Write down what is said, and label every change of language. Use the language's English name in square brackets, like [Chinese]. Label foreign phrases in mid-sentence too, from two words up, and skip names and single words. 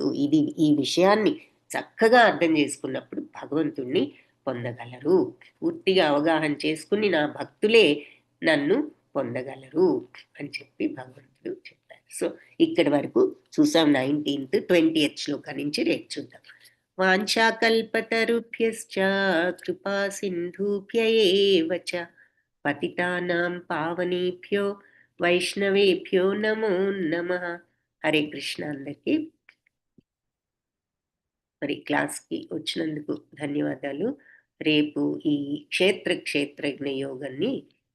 [Telugu] ఈ విషయాన్ని చక్కగా అర్థం చేసుకున్నప్పుడు భగవంతుణ్ణి పొందగలరు. పూర్తిగా అవగాహన చేసుకుని నా భక్తులే నన్ను పొందగలరు అని చెప్పి భగవంతుడు చెప్పారు. సో ఇక్కడి వరకు చూసాం. 19th 20th శ్లోకం నుంచి రేపు చూద్దాం. [Sanskrit] వాంఛాకల్పతరుభ్యశ్చ కృపా సింధుభ్య ఏవ చ పతితానాం పావనేభ్యో వైష్ణవేభ్యో నమో నమః. హరే కృష్ణ. [Telugu] అందరికీ మరి క్లాస్కి వచ్చినందుకు ధన్యవాదాలు. రేపు ఈ క్షేత్రజ్ఞ యోగాన్ని